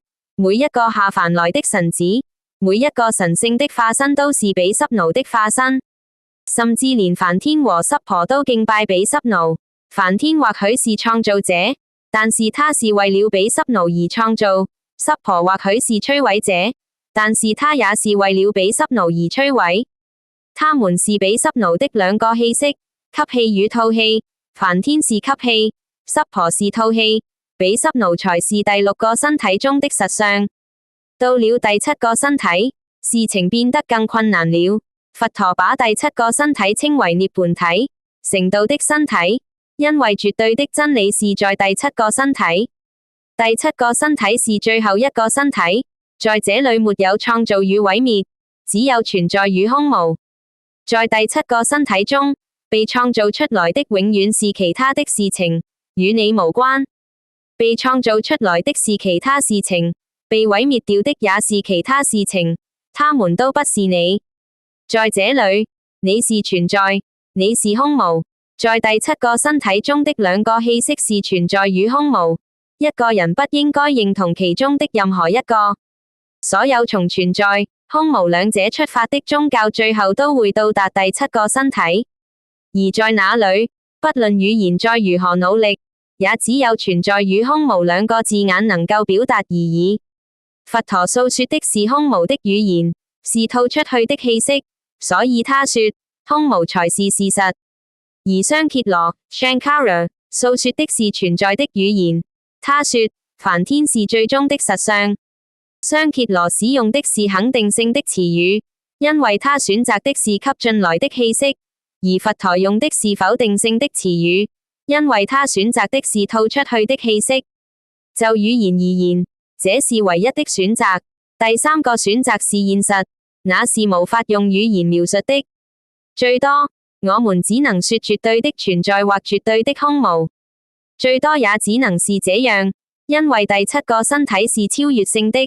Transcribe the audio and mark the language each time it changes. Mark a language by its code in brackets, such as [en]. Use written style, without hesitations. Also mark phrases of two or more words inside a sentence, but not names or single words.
[zh] 每一個下凡來的神子，每一個神聖的化身都是比濕奴的化身，甚至連梵天和濕婆都敬拜比濕奴。梵天或許是創造者，但是他是為了比濕奴而創造；濕婆或許是摧毀者，但是他也是為了比濕奴而摧毀。他們是比濕奴的兩個氣息，吸氣與吐氣。梵天是吸氣，濕婆是吐氣，比濕奴才是第六個身體中的實相。到了第七個身體，事情變得更困難了。佛陀把第七個身體稱為涅槃體，成道的身體。因為絕對的真理是在第七個身體，第七個身體是最後一個身體，在這裏沒有創造與毀滅，只有存在與空無。在第七個身體中，被創造出來的永遠是其他的事情，與你無關；被創造出來的是其他事情，被毀滅掉的也是其他事情，它們都不是你。在這裏，你是存在，你是空無。在第七個身體中的兩個氣息是存在與空無，一個人不應該認同其中的任何一個。所有從存在、空無兩者出發的宗教最後都會到達第七個身體，而在那裏， 不論語言再如何努力，也只有存在與空無兩個字眼能夠表達而已。佛陀訴說的是空無的語言，是吐出去的氣息，所以他說空無才是事實。而商羯羅 Shankara 訴說的是存在的語言，他說梵天是最終的實相。商羯羅使用的是肯定性的詞語，因為他選擇的是吸進來的氣息，而佛陀用的是否定性的詞語，因為他選擇的是吐出去的氣息。就語言而言，這是唯一的選擇。第三個選擇是現實，那是無法用語言描述的。最多，我們只能說絕對的存在或絕對的空無，最多也只能是這樣，因為第七個身體是超越性的。